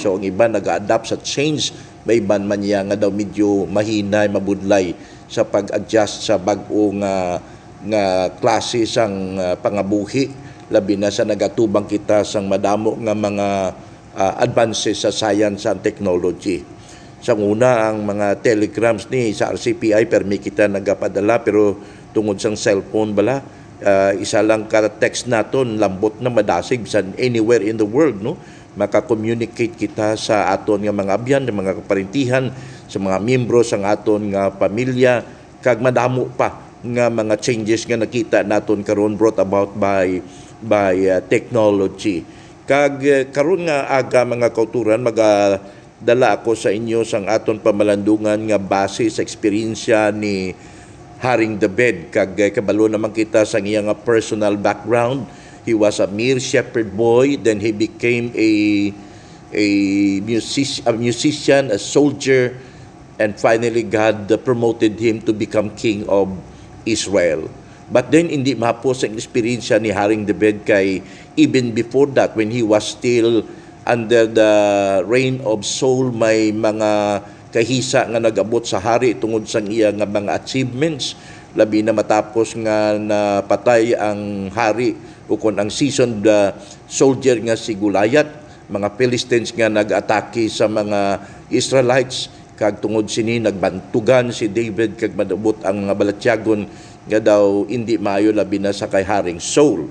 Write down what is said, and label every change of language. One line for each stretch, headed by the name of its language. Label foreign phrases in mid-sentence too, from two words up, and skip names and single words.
Hiligaynon: So ang iban nag-adapt sa change, may iban man niya nga daw medyo mahinay, mabudlay sa pag-adjust sa bag-o nga klase sang pangabuhi, labi na sa nagatubang kita sang madamo nga mga advances sa
English: science and technology.
Hiligaynon: Sa una, ang mga telegrams ni sa RCPI permi kita nagapadala, pero tungod sang cellphone bala, isa lang ka text naton lambot na madasig sa
English: anywhere in the world, no?
Hiligaynon: Maka-communicate kita sa aton nga mga abyan, mga kaparintihan, sa mga miyembro sang aton nga pamilya, kag madamo pa nga mga changes nga nakita naton karon
English: brought about by technology.
Hiligaynon: Kag karon nga aga mga kauturan, magadala ako sa inyo sang aton pamalandungan nga base sa eksperyensya ni Haring David. Kag kabalo naman kita sa iyang personal background.
English: He was a mere shepherd boy, then he became a musician, a soldier, and finally God promoted him to become king of Israel. But then
Hiligaynon: hindi mapos ang experience ni Haring David kay
English: even before that, when he was still under the reign of Saul,
Hiligaynon: may mga kahisa nga nagabot sa hari tungod sa iya nga mga achievements, labi na matapos nga napatay ang hari o kon ang
English: seasoned soldier
Hiligaynon: nga si Goliath, mga Philistines nga nag-atake sa mga Israelites, kag tungod sini nagbantugan si David kag madabot ang mga balatyagon nga daw hindi maayo labi na sa kay Haring Saul.